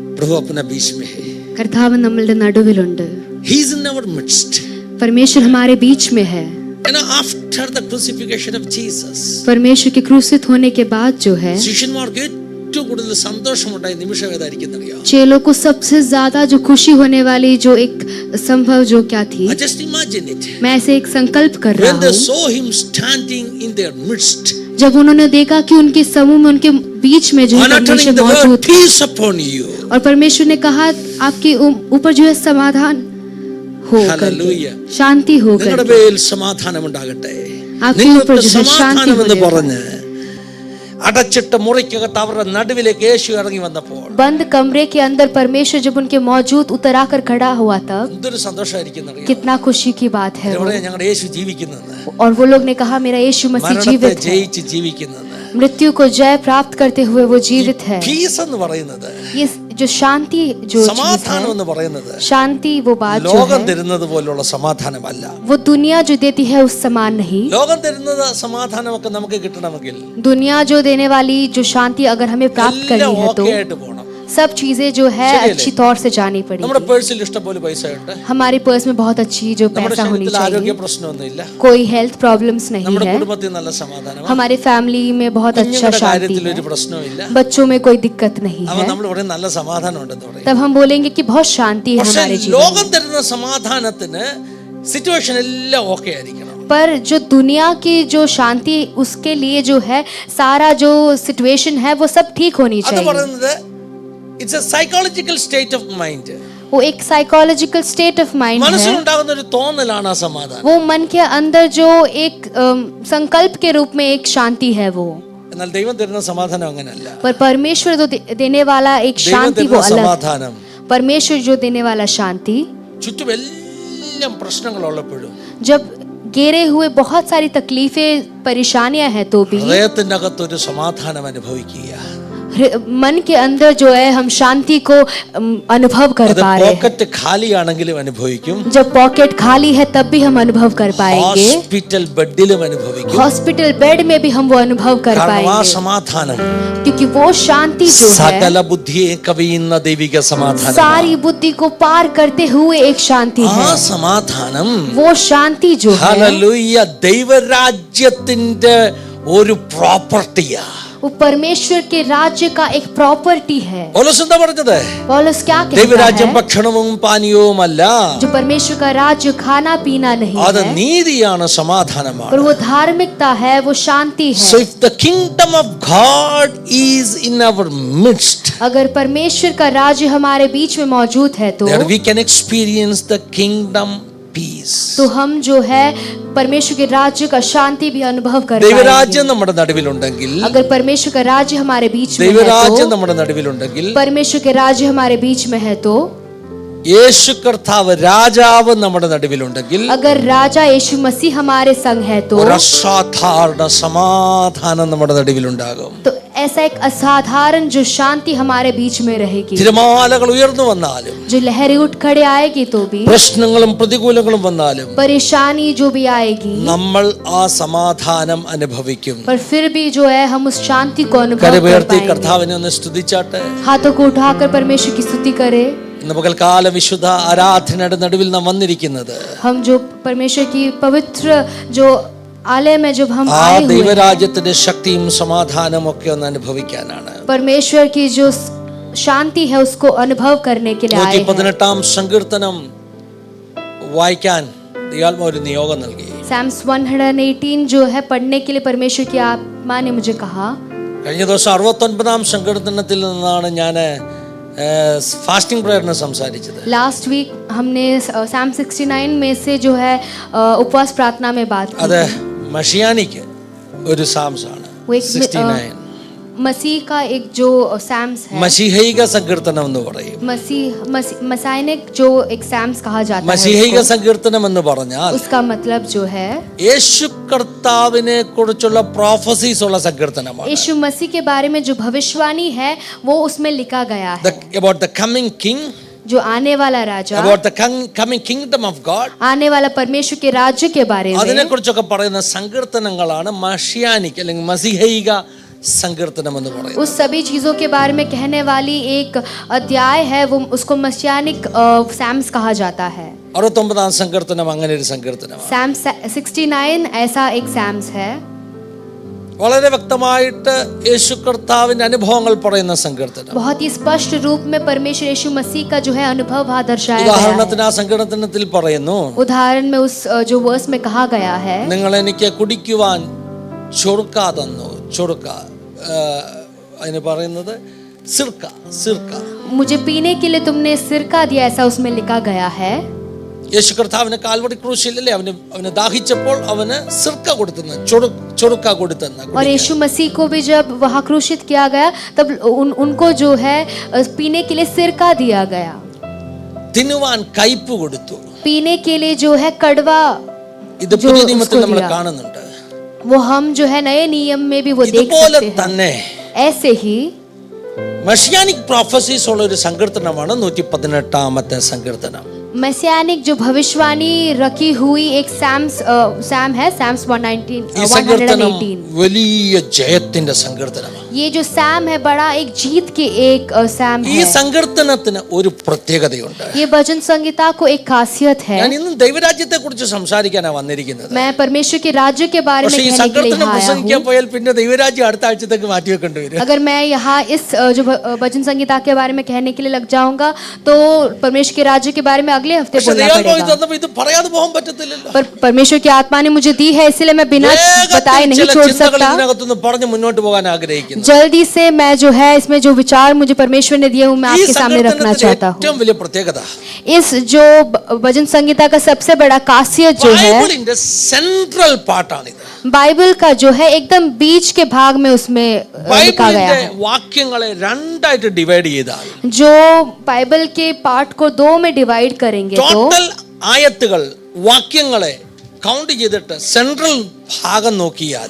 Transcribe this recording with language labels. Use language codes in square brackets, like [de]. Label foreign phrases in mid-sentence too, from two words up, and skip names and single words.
[hi] प्रभु अपने बीच में है. [ml] കർത്താവ് നമ്മളുടെ നടുവിലുണ്ട്. [en] He is in our midst. [hi] परमेश्वर हमारे बीच में है. [en] You know, after the crucifixion of Jesus, [hi] परमेश्वर के क्रूसित होने के बाद जो है, [ml] ശിഷ്യന്മാർക്ക് ഏറ്റവും കൂടുതൽ സന്തോഷമുണ്ടായ നിമിഷം ഏതായിരിക്കും അറിയാം? [hi] चेलों को सबसे ज्यादा जो खुशी होने वाली जो एक संभव जो क्या थी, [en] Just imagine it. [hi] मैं ऐसे एक संकल्प कर रहा [en] When they [hi] हूँ. [en] saw him standing in their midst, [hi] जब उन्होंने देखा कि उनके समूह में उनके बीच में जो [en] and uttering [hi] परमेश्वर [en] the word [hi] मौजूद, [en] peace upon you. [hi] और परमेश्वर ने कहा आपके ऊपर जो है समाधान हो करके, [en] Hallelujah. [hi] शांति हो [ml] നിങ്ങളുടെ [hi] करके, [ml] മേൽ സമാധാനം ഉണ്ടാകട്ടെ. [hi] आपके [ml] നിങ്ങൾക്ക് [hi] ऊपर जो है शांति [ml] സമാധാനം എന്ന് [hi] होने [ml] പറഞ്ഞ് അടച്ചിട്ട മുറിക്കകത്ത് അവരുടെ നടുവിലേക്ക് യേശു ഇറങ്ങി വന്നപ്പോൾ [hi] बंद कमरे के अंदर परमेश्वर जब उनके मौजूद उतर आकर खड़ा हुआ तब [ml] എന്തൊരു സന്തോഷമായിരിക്കും അറിയാം. [hi] कितना खुशी की बात है वो. [ml] ഇവിടെ ഞങ്ങളുടെ യേശു ജീവിക്കുന്നെന്ന്, [hi] और वो लोग ने कहा मेरा यीशु मसीह [ml] മരണത്തെ [hi] जीवित है, [ml] ജയിച്ച് ജീവിക്കുന്നെന്ന്. [hi] मृत्यु को जय प्राप्त करते हुए वो जीवित है. [ml] പീസ് എന്ന് പറയുന്നത്, [hi] ये जो शांति जो चीज [ml] സമാധാനം [hi] है, [ml] എന്ന് പറയുന്നത് [hi] शांति वो बात जो [ml] ലോകം [hi] है, [ml] തരുന്നത് പോലുള്ള സമാധാനമല്ല. [hi] वो दुनिया जो देती है उस समान नहीं. [ml] ലോകം തരുന്നത് സമാധാനമൊക്കെ നമുക്ക് കിട്ടണമെങ്കിൽ [hi] दुनिया जो देने वाली जो शांति अगर हमें प्राप्त [ml] എല്ലാം [hi] करनी है तो [ml] ഓക്കെ ആയിട്ട് പോകണം. [hi] सब चीजें जो है [ml] ശരിയല്ലേ? [hi] अच्छी तौर से जानी [ml] നമ്മുടെ [hi] पड़ेगी. [ml] പേഴ്സിൽ ഇഷ്ടംപോലെ പൈസ ഉണ്ട്, [hi] हमारी पर्स में बहुत अच्छी जो [ml] നമ്മുടെ [hi] पैसा होनी [ml] ശരീരത്തിൽ ആരോഗ്യ [hi] चाहिए, [ml] പ്രശ്നമൊന്നുമില്ല, [hi] कोई [en] health problems [hi] नहीं [ml] നമ്മുടെ [hi] है, [ml] കുടുംബത്തിൽ നല്ല സമാധാനമാണ്, [hi] हमारी फैमिली में बहुत अच्छा [ml] കുഞ്ഞുങ്ങളുടെ [hi] शांति [ml] കാര്യത്തിൽ [hi] है, [ml] ഒരു പ്രശ്നവുമില്ല. [hi] बच्चों में कोई दिक्कत नहीं [ml] അവൻ [hi] है, [ml] നമ്മൾ പറയും നല്ല സമാധാനം ഉണ്ടെന്ന് പറയും. [hi] तब हम बोलेंगे कि बहुत शांति है [ml] പക്ഷെ [hi] हमारे जीवन [ml] ലോകം [hi] में. [ml] തരുന്ന സമാധാനത്തിന് സിറ്റുവേഷൻ എല്ലാം ഓക്കെ ആയിരിക്കണം. [hi] पर जो दुनिया की जो शांति उसके लिए जो है सारा जो सिचुएशन है वो सब ठीक होनी [ml] അത് [hi] चाहिए. [ml] പറയുന്നത് [en] it's a psychological state of mind. [hi] वो एक [en] psychological state of mind [hi] है. [ml] മനസ്സിലുണ്ടാകുന്ന ഒരു തോന്നലാണ് ആ സമാധാനം. [hi] वो मन के अंदर जो एक संकल्प के रूप में एक शांति है वो. [ml] എന്നാൽ ദൈവം തരുന്ന സമാധാനം അങ്ങനെയല്ല. [hi] पर परमेश्वर जो देने वाला एक [ml] ദൈവം [hi] शांति वो [ml] തരുന്ന [hi] अलग. [ml] സമാധാനം [hi] परमेश्वर जो देने वाला शांति, [ml] ചുറ്റും എല്ലാം പ്രശ്നങ്ങളുള്ളപ്പോഴും [hi] जब घेरे हुए बहुत सारी तकलीफें परेशानियां हैं तो भी [ml] ഹൃദയത്തിന്റെ അകത്തൊരു സമാധാനം അനുഭവിക്കുക. [hi] मन के अंदर जो है हम शांति को अनुभव कर [ml] അത് [hi] पा रहे हैं. [ml] പോക്കറ്റ് ഖാലിയാണെങ്കിലും അനുഭവിക്കും, [hi] जब पॉकेट खाली है तब भी हम अनुभव कर पाएंगे, [ml] ഹോസ്പിറ്റൽ ബെഡിലും അനുഭവിക്കും. [en] hospital bed [hi] में भी हम वो अनुभव कर [ml] കാരണം ആ [hi] पाएंगे, [ml] സമാധാനം [hi] क्योंकि वो शांति जो है [ml] സകല ബുദ്ധിയെ കവിയുന്ന ദൈവിക സമാധാനം. [hi] सारी बुद्धि को पार करते हुए एक शांति [ml] ആ [hi] है. [ml] സമാധാനം [hi] वो शांति जो है [ml] ഹല്ലേലൂയ ദൈവരാജ്യത്തിന്റെ ഒരു പ്രോപ്പർട്ടിയാ. [hi] वो परमेश्वर के राज्य का एक प्रॉपर्टी है. [ml] പൗലോസ് എന്താ പറഞ്ഞത്? [hi] पौलुस क्या कहता [ml] ദൈവരാജ്യം [hi] है? [ml] ഭക്ഷണവും പാനീയവുമല്ല, [hi] जो परमेश्वर का राज्य खाना पीना नहीं [ml] അത് [hi] है, [ml] നീതിയാണ്, സമാധാനമാണ്. [hi] पर वो धार्मिकता है, वो शांति है. [en] So if the kingdom of God is in our midst, [hi] अगर परमेश्वर का राज्य हमारे बीच में मौजूद है तो [en] then we can experience the kingdom peace. [hi] तो हम जो है परमेश्वर के राज्य का शांति भी अनुभव कर [ml] ദൈവരാജ്യം [hi] पाएंगे. [ml] നമ്മുടെ നടുവിലുണ്ടെങ്കിൽ, [hi] अगर परमेश्वर का राज्य हमारे बीच में है [ml] ദൈവരാജ്യം [hi] तो, [ml] നമ്മുടെ നടുവിലുണ്ടെങ്കിൽ, [hi] परमेश्वर के राज्य हमारे बीच में है तो, [ml] യേശു കർത്താവ് രാജാവ് നമ്മുടെ നടുവിലുണ്ടെങ്കിൽ, [hi] अगर राजा यीशु मसीह हमारे संग है तो [ml] ഒരു അസാധാരണ സമാധാനം നമ്മുടെ നടുവിലുണ്ടാകും. [hi] ऐसा एक असाधारण जो शांति हमारे बीच में रहेगी. [ml] തിരമാലകൾ ഉയർന്നു വന്നാലും, [hi] जो लहरें उठ खड़े आएगी तो भी, [ml] പ്രശ്നങ്ങളും പ്രതികൂലങ്ങളും വന്നാലും [hi] परेशानी जो भी आएगी, [ml] നമ്മൾ ആ സമാധാനം അനുഭവിക്കും. [hi] पर फिर भी जो है हम उस शांति को अनुभव कर [ml] കരമുയർത്തി [hi] पाएंगे. [ml] കർത്താവിനെ ഒന്ന് സ്തുതിച്ചാട്ടെ. [hi] हाथों को उठाकर परमेश्वर की स्तुति करें. [ml] ഇന്ന് പകൽക്കാലം വിശുദ്ധ ആരാധനയുടെ നടുവിൽ നാം വന്നിരിക്കുന്നത് [hi] हम जो परमेश्वर की पवित्र जो आलय में जब हम [ml] ആ [hi] आए हुए हैं, [ml] ദൈവരാജ്യത്തിന്റെ ശക്തിയും സമാധാനവും ഒക്കെ ഒന്ന് അനുഭവിക്കാനാണ്. [hi] परमेश्वर की जो शांति है उसको अनुभव करने के लिए आए हैं. [ml] 118 സങ്കീർത്തനം വായിക്കാൻ ദൈവാത്മ ഒരു നിയോഗം നൽകി. [hi] Psalms 118 जो है पढ़ने के लिए परमेश्वर की आत्मा ने मुझे कहा. [ml] കഴിഞ്ഞ ദിവസം 69 സങ്കീർത്തനത്തിൽ നിന്നാണ് ഞാൻ ഫാസ്റ്റിംഗ് പ്രയറിനെ സംസാരിച്ചത്. [en] last week [hi] हमने Psalm 69 में से जो है उपवास प्रार्थना में बात की. [ml] അത് മഷിയാനിക്ക് ഒരു സാംസ് ആണ്. [hi] वो एक 69 मसीह का एक जो सैम्स है, [ml] മശീഹൈക സങ്കീർത്തനം എന്ന് പറയും. [hi] मसाइनिक जो एक सैम्स कहा जाता है [ml] മശീഹൈക സങ്കീർത്തനം എന്ന് പറഞ്ഞാൽ [hi] उसका मतलब जो है [ml] യേശു കർത്താവിനെ കുറിച്ചുള്ള പ്രോഫസീസ് ഉള്ള സങ്കീർത്തനമാണ്. [hi] यीशु मसीह के बारे में जो भविष्यवाणी है वो उसमें लिखा गया है. [en] About the coming king, [hi] जो आने वाला राजा, [en] about the coming kingdom of God, [hi] आने वाला परमेश्वर के राज्य के बारे [ml] അതിനെ [hi] में [ml] കുറിച്ചൊക്കെ പറയുന്ന സങ്കീർത്തനങ്ങളാണ് മഷിയാനിക് അല്ലെങ്കിൽ മസിഹൈക സങ്കീർത്തനം എന്ന് പറയുന്നത്. [hi] उस सभी चीजों के बारे में कहने वाली एक अध्याय है, वो उसको मस्यानिक सैम्स कहा जाता है. [ml] 69 സങ്കീർത്തനം അങ്ങനെ ഒരു സങ്കീർത്തനമാണ്. [hi] सैम 69 ऐसा एक सैम्स है. [ml] വളരെ വ്യക്തമായിട്ട് യേശു കർത്താവിന്റെ അനുഭവങ്ങൾ പറയുന്ന സങ്കീർത്തനം. [hi] बहुत ही स्पष्ट रूप में परमेश्वर यीशु मसीह का जो है अनुभव वहाँ दर्शाया गया है. [ml] ഉദാഹരണത്തിന് ആ സങ്കീർത്തനത്തിൽ പറയുന്നു, [hi] उदाहरण में उस जो वर्स में कहा गया है, [ml] നിങ്ങൾ എനിക്ക് കുടിക്കുവാൻ ചൊറുക്ക തന്നു. ചൊറുക്ക അതിന് പറയുന്നത് സിർക്ക. സിർക്ക [hi] मुझे पीने के लिए तुमने सिरका दिया, ऐसा उसमें लिखा गया है. [ml] യേശു കർത്താവിന് കാൽവരി ക്രൂശിലല്ലേ അവന് ദാഹിച്ചപ്പോൾ അവന് സിർക്ക കൊടുത്തെന്ന്, ചൊറുക്ക കൊടുത്തെന്ന്. [hi] और यीशु मसीह को भी जब वहाँ क्रूशित किया गया तब उनको जो है पीने के लिए सिरका दिया गया. [ml] തിന്നുവാൻ കയ്പ് കൊടുത്തു. [hi] पीने के लिए जो है कड़वा, [ml] ഇത് പുതിയ നിയമത്തിൽ നമ്മൾ കാണുന്നുണ്ട്. [hi] वो हम जो है नए नियम में भी वो देख [ml] ഇതുപോലെ [hi] सकते [ml] തന്നെ [hi] हैं. ऐसे ही [en] messianic prophecies [ml] ഉള്ള ഒരു സങ്കീർത്തനമാണ് 118 സങ്കീർത്തനം. [hi] मैसियानिक जो भविष्यवाणी रखी हुई एक सैम है, सैम्स 118. [ml] വലിയ ജയത്തിന്റെ സങ്കീർത്തനമാണ്. [hi] ये जो सैम है बड़ा एक जीत के एक सैम [ml] ഈ [hi] है. [ml] സങ്കീർത്തനത്തിന് ഒരു പ്രത്യേകതയുണ്ട്. [hi] ये भजन संहिता को एक खासियत है. [ml] ഞാൻ ഇന്ന് ദൈവരാജ്യത്തെ കുറിച്ച് സംസാരിക്കാനാണ് വന്നിരിക്കുന്നത്. [hi] मैं परमेश्वर के राज्य के बारे में [ml] പക്ഷേ ഈ [hi] कहने के लिए [ml] സങ്കീർത്തനം [hi] आया [ml] പ്രസംഗിക്കാൻ [hi] हूँ. [ml] പോയാൽ പിന്നെ ദൈവരാജ്യം അടുത്ത ആഴ്ചത്തേക്ക് മാറ്റി വെക്കേണ്ടി വരും. [hi] अगर मैं यहाँ इस जो भजन संहिता के बारे में कहने के लिए लग जाऊंगा तो परमेश्वर के राज्य के बारे में अगले हफ्ते [ml] പക്ഷേ [hi] बोलना [ml] ദൈവാത്മാവ് [hi] पड़ेगा. [ml] തന്നപ്പോൾ ഇത് പറയാതെ പോകാൻ പറ്റത്തില്ലല്ലോ. [hi] पर परमेश्वर की आत्मा ने मुझे दी है, इसलिए मैं बिना बताए नहीं [ml] ചില [hi] छोड़ [ml] ചിന്തകൾ [hi] सकता. [ml] ഇതിനകത്തുനിന്ന് പറഞ്ഞ് മുന്നോട്ട് പോകാൻ ആഗ്രഹിക്കുന്നു. [hi] जल्दी से मैं जो है इसमें जो विचार मुझे परमेश्वर ने दिए वो मैं [ml] ഈ [hi] आपके सामने रखना [ml] സങ്കീർത്തനത്തിന്റെ [hi] चाहता हूँ. [ml] ഏറ്റവും വലിയ പ്രത്യേകത [hi] इस जो भजन संहिता का सबसे बड़ा खासियत जो है [ml] ബൈബിളിന്റെ സെൻട്രൽ പാർട്ടാണിത്. [hi] बाइबल का जो है एकदम बीच के भाग में उसमें लिखा गया [ml] ബൈബിളിന്റെ [hi] है. [ml] വാക്യങ്ങളെ രണ്ടായിട്ട് ഡിവൈഡ് ചെയ്താൽ [hi] जो बाइबल के पार्ट को दो में डिवाइड करेंगे तो [ml] ടോട്ടൽ ആയത്തുകൾ വാക്യങ്ങളെ കൗണ്ട് ചെയ്തിട്ട് സെൻട്രൽ ഭാഗം നോക്കിയാൽ